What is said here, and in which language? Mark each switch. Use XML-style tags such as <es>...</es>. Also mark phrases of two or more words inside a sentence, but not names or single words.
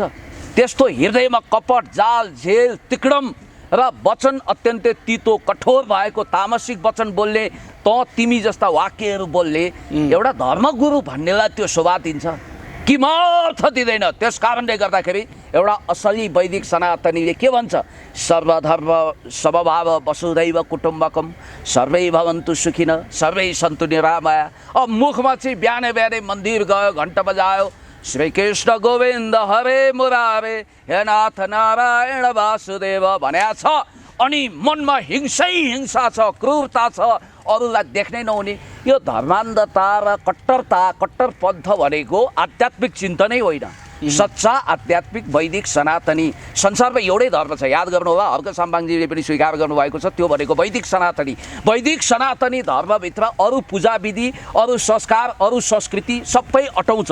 <ne>त्यस्तो हृदयमा कपट, जाल, झेल, तिक्रम र वचन अत्यन्तै तितो कठोर भएको तामसिक वचन बोल्ने तिमी जस्ता वाक्यहरू बोल्ने एउटा धर्मगुरु भन्नेलाई त्यो शोभा दिन्छ कि अर्थ दिँदैन। त्यस कारणले गर्दाखेरि एउटा असली वैदिक सनातनीले के भन्छ,</ne> <sa>सर्वधर्म समभाव वसुधैव कुटुम्बकम सर्वै भवन्तु सुखिनः सर्वै सन्तु निरामया।</sa> <ne>अब मुखमा चाहिँ बिहानै मन्दिर गयो, घन्टा बजायो,</ne> <sa>श्री कृष्ण गोविन्द हरे मुरारे हे नाथ नारायण वासुदेव</sa> <ne>भनेको छ, अनि मनमा हिंसा छ, क्रूरता छ, अरूलाई देख्नै नहुने। यो धर्मान्धता र कट्टर पन्थ भनेको आध्यात्मिक चिन्तनै होइन, सच्चा आध्यात्मिक वैदिक सनातनी। संसारमा एउटै धर्म छ, याद गर्नु होला, हर्क साम्पाङजीले पनि स्वीकार गर्नुभएको छ, त्यो भनेको वैदिक सनातनी धर्मभित्र अरू पूजा विधि, अरू संस्कार, अरू संस्कृति सबै अटाउँछ।</ne>